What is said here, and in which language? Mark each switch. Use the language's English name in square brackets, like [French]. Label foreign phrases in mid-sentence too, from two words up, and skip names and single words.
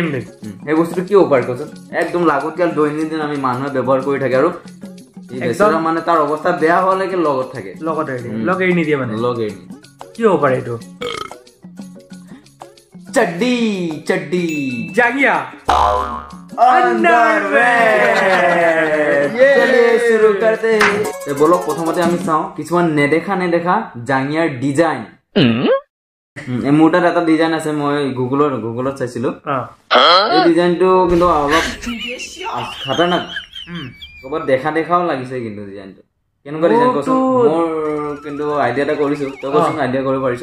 [Assamese] এই বস্তুটো কি উপকাৰ কৰিছে একদম লাগতিয়াল দৈনন্দিন আমি মানুহে ব্যৱহাৰ কৰি থাকে আৰু একদম মানে তাৰ অৱস্থা বেয়া হ'লেকে লগত থাকে লগত এৰি নিদিয়ে মানে লগ এৰি কি হ'ব পাৰে এইটো চড্ডি চড্ডি জাগিয়া [Hindi] अंडरवेयर चलिए शुरू करते हैं तो बोलो [Assamese] प्रथमते আমি চাও কিছুমান নেদেখা জাঙ্গিয়াৰ ডিজাইন এই মোটাৰ এটা ডিজাইন আছে মই গুগলত চাইছিলো এই ডিজাইনটো কিন্তু অলপ খতৰনাক কবাত দেখাও লাগিছে কিন্তু ডিজাইনটো কেনেকুৱা ডিজাইন কৈছো মোৰ কিন্তু আইডিয়া এটা কৰিছো তই কৈছ আইডিয়া কৰিব পাৰিছ